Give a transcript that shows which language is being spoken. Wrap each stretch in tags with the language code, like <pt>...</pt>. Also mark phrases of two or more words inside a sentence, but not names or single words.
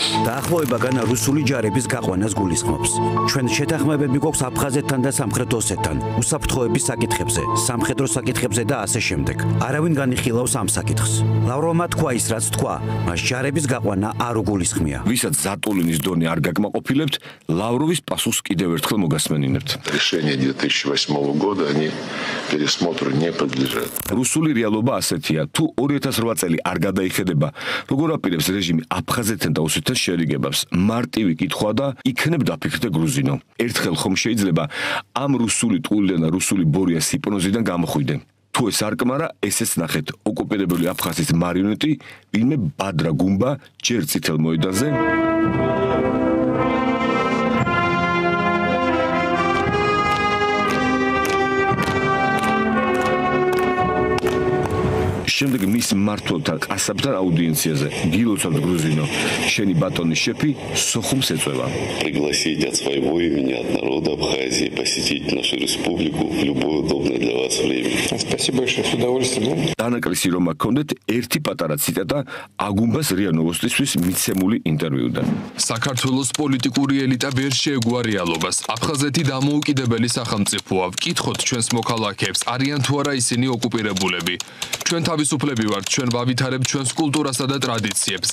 <ka>დაახლოება განა რუსული ჯარების გაყვანას გულისხმობს. ჩვენ შეთანხმებები გვაქვს აფხაზეთთან და სამხრეთ ოსეთთან, უსაფრთხოების საკითხებზე, სამხედრო საკითხებზე და ასე შემდეგ. არავინ განიხილავს ამ საკითხს. ლავროვმა თქვა ის, რაც თქვა, მას ჯარების გაყვანა არ უგულისხმია. ვისაც ზატულინის დონე არ გაკმაყოფილებთ, ლავროვის პასუხს კიდევ ერთხელ მოგასმენინებთ.</ka> <ru>Решение 2008 года они пересмотру не подлежат.</ru> <ka>რუსული რეალობა ასეთია, თუ 2008 წელი არ გადაიხედება, როგორ აპირებს რეჟიმი აფხაზეთთან და ოსეთთან შერიგებას? მარტივი კითხვა და იქნებ დაფიქრდე გრუზინო. ერთხელ ხომ შეიძლება ამ რუსული ტყუილიდან და რუსული ბორიას ჰიპნოზიდან გამოხვიდე? თუ ეს არ კმარა, ესეც ნახეთ, ოკუპირებული აფხაზეთის მარიონეტი, ვინმე ბადრა გუმბა ჯერ წითელ მოედანზე შემდეგ მის მმართველთა კასაბთან აუდიენციაზე გილოცავთ გრუზინო, შენი ბატონის შეფი სოხუმს ეწევა.</ka> <ru>Пригласить от своего имени, от народа Абхазии посетить нашу республику в любое удобное для вас время. Спасибо большое, с удовольствием.</ru> <ka>დანაკლისი რომ აქონდეთ ერთი პატარა ციტატა აგუმბას რია ნოვოსტისთვის მიცემული ინტერვიუდან. საქართველოს პოლიტიკური ელიტა ვერ შეეგუა რეალობას. აფხაზეთი დამოუკიდებელი სახელმწიფოა. ვკითხოთ ჩვენს მოქალაქეებს, არიან თუ არა ისინი ოკუპირებულები. ჩვენ თავისუფლები ვართ, ჩვენ ვავითარებთ ჩვენს კულტურასა და ტრადიციებს.</ka>